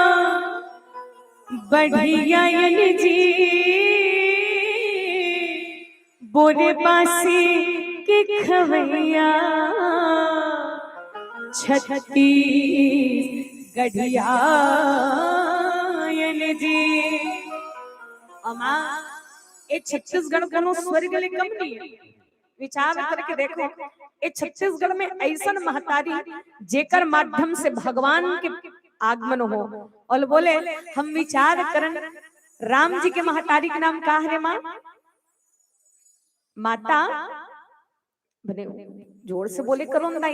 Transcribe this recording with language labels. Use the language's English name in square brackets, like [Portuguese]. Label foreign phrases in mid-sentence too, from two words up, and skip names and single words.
[Chhattisgarhi] बढ़िया जी बोरे बांसी के खवैया छत्तीसगढ़िया जी। अमा ये छत्तीसगढ़ का नो स्वर्ग ले कम नहीं है। विचार करके देखो ये छत्तीसगढ़ में ऐसा महतारी जेकर माध्यम से भगवान के आगमन हो और बोले हम विचार करन राम जी के महतारी के नाम का है माँ माता बने जोर से बोले करो नहीं।